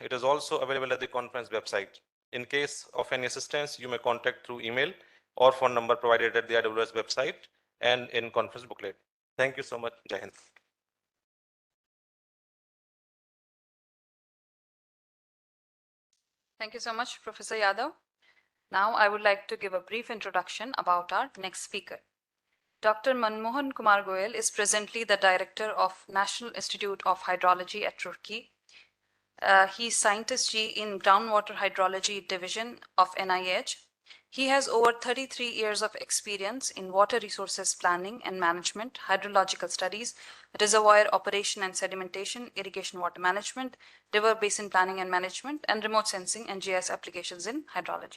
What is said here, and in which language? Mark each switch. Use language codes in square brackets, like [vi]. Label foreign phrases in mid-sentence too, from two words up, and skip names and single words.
[en] It is also available at the conference website. In case of any assistance, you may contact through email or phone number provided at the IWS website and in conference booklet. Thank you so much. [hi] Jai Hind. [en] Thank you so much, Professor Yadav. Now I would like to give a brief introduction about our next speaker. Dr. Manmohan Kumar Goyal is presently the Director of National Institute of Hydrology at Roorkee. He is Scientist G in Groundwater Hydrology Division of NIH. He has over 33 years of experience in water resources planning and management, hydrological studies, reservoir operation and sedimentation, irrigation water management, river basin planning and management, and remote sensing and GIS applications in hydrology.